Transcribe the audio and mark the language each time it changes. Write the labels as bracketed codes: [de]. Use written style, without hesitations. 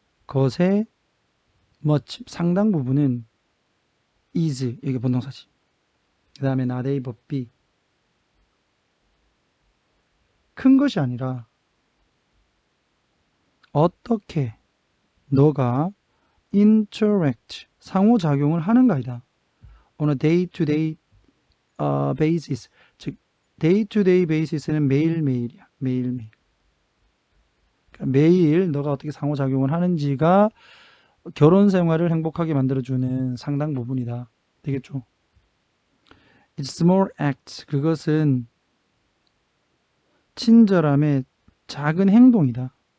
[ko] 것의 much 상당 부분은 is 이게 본동사지. 그 다음에 [en] not able be [ko] 큰 것이 아니라 어떻게 너가 interact 상호작용을 하는가이다. [en] on a day-to-day basis 즉 day-to-day basis는 [ko] 매일매일이야. 매일매일. 그러니까 매일 너가 어떻게 상호작용을 하는지가 결혼 생활을 행복하게 만들어주는 상당 부분이다. [en] 되겠죠? It's small acts. [ko] 그것은 친절함의 작은 행동이다.